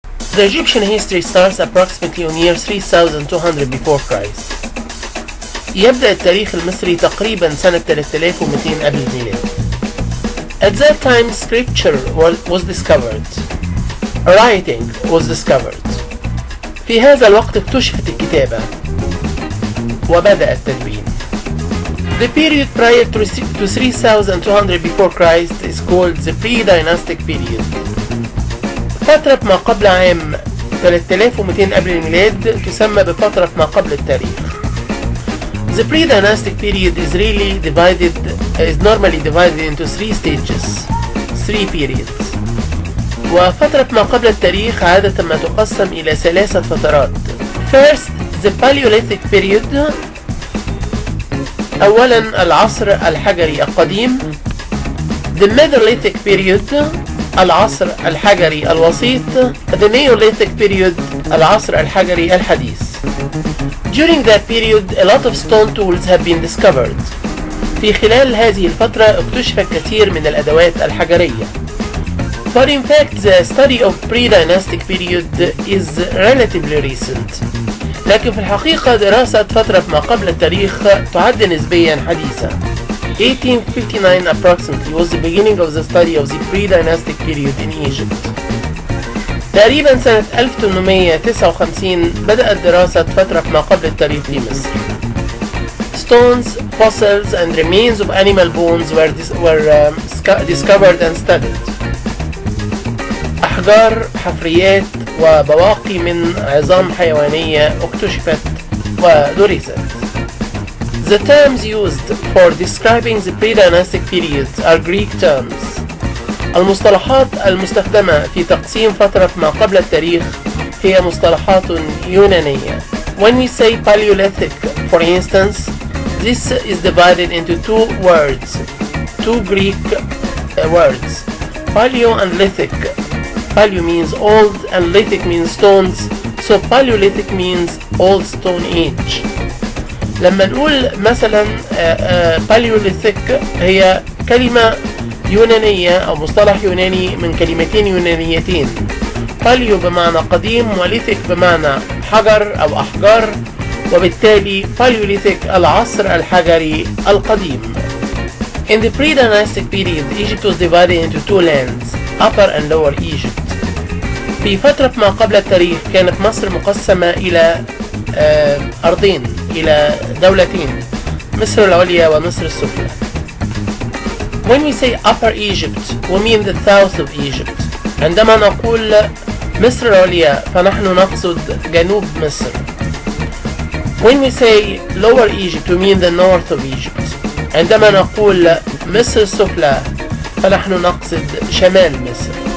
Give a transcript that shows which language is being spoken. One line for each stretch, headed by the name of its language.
English: The Egyptian history starts approximately on year 3200 before Christ.
Arabic: يبدأ التاريخ المصري تقريبا سنة 3200 قبل الميلاد.
English: At that time scripture was discovered. Writing was discovered.
Arabic: في هذا الوقت اكتشفت الكتابة وبدأ التدوين.
English: The period prior to 3200 before Christ is called the pre-dynastic period.
Arabic: فترة ما قبل عام 3200 قبل الميلاد تسمى بفترة ما قبل التاريخ.
English: The pre-dynastic period is normally divided into 3 stages, 3 periods.
Arabic: وفترة ما قبل التاريخ عادة ما تقسم إلى 3 فترات.
English: First, the Paleolithic period.
Arabic: أولا العصر الحجري القديم.
English: The Neolithic period.
Arabic: العصر الحجري الوسيط.
English: The Neolithic period.
Arabic: العصر الحجري الحديث.
English: During that period, a lot of stone tools have been discovered.
Arabic: في خلال هذه الفترة اكتشف الكثير من الأدوات الحجرية.
English: But in fact, the study of pre-dynastic period is relatively recent.
Arabic: لكن في الحقيقة دراسة فترة ما قبل التاريخ تعد نسبيا حديثة.
English: 1859 approximately was the beginning of the study of the pre-dynastic period in Egypt.
Arabic: تقريبا سنة 1859 بدأت دراسة فترة ما قبل التاريخ في مصر.
English: Stones, fossils and remains of animal bones were discovered and studied.
Arabic: أحجار، حفريات وبواقي من عظام حيوانية اكتشفت ودرست.
English: The terms used for describing the pre-dynastic periods are Greek terms.
Arabic: المصطلحات المستخدمة في تقسيم فترة ما قبل التاريخ هي مصطلحات يونانية.
English: When we say Paleolithic, for instance, this is divided into 2 words, 2 Greek words, Paleo and Lithic. Paleo means old and Lithic means stones, so Paleolithic means old stone age.
Arabic: لما نقول مثلا Paleolithic هي كلمة يونانية أو مصطلح يوناني من كلمتين يونانيتين. باليو بمعنى قديم وليثيك بمعنى حجر أو أحجار، وبالتالي Paleolithic العصر الحجري القديم.
English: In the pre-dynastic period, Egypt was divided into 2 lands, Upper and Lower Egypt.
Arabic: في فترة ما قبل التاريخ كانت مصر مقسمة إلى أرضين، إلى دولتين، مصر العليا ومصر السفلى.
English: When we say Upper Egypt, we mean the south of Egypt.
Arabic: عندما نقول مصر العليا فنحن نقصد جنوب مصر.
English: When we say Lower Egypt, we mean the north of Egypt.
Arabic: عندما نقول مصر السفلى فنحن نقصد شمال مصر.